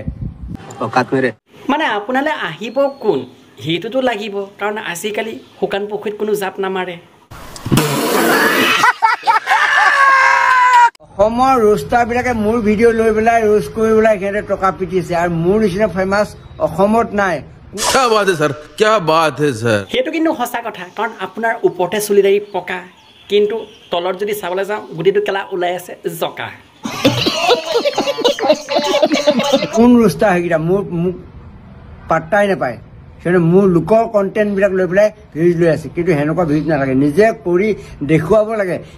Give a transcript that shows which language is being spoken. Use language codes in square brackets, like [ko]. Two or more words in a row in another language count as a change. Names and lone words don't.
[as] মানে আপোনালৈ আহিব কোন সেইটোতো লাগিব, কাৰণ আজিকালি শুকান পুখুৰীত কোনো জাপ নামাৰে। অসমৰ ৰোষ্টাৰবিলাকে মোৰ ভিডিঅ' লৈ পেলাই ৰোষ্ট কৰি পেলাই সিহঁতে টকা পিটিছে, আৰু মোৰ নিচিনা ফেমাছ অসমত নাই। [hi] क्या बात है सर, क्या बात है सर। [as] সেইটো কিন্তু সঁচা কথা, কাৰণ আপোনাৰ ওপৰতে চুলিদাৰী পকা কিন্তু তলত যদি চাবলৈ যাওঁ গুটিটো কেলা ওলাই আছে জকা। কোন ৰোষ্টাৰ সেইকেইটা মোক পাত্তাই নাপায়, সিহঁতে মোৰ লোকৰ কণ্টেণ্টবিলাক লৈ পেলাই ভিউজ লৈ আছে, কিন্তু সেনেকুৱা ভিউজ নালাগে, নিজে কৰি দেখুৱাব লাগে।